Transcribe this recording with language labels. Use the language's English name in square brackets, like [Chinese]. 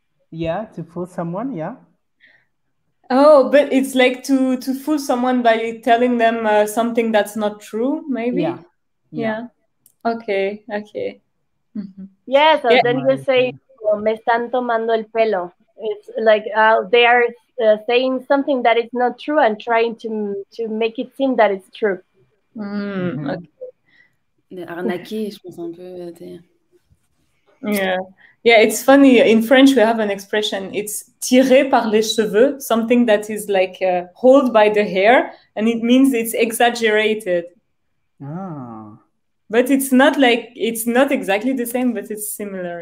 [English] Yeah, to fool someone, yeah. Oh, but it's like to fool someone by telling them something that's not true, maybe? Yeah. Okay. Yeah, so then you say, [Spanish] me están tomando el pelo. [English] It's like they are saying something that is not true and trying to make it seem that it's true. Okay. [French] Arnaquer, je pense un peu. [English] Yeah. Yeah, it's funny. In French, we have an expression. It's [French] tiré par les cheveux, [English] something that is like hold by the hair, and it means it's exaggerated. Ah. But it's not exactly the same, but it's similar.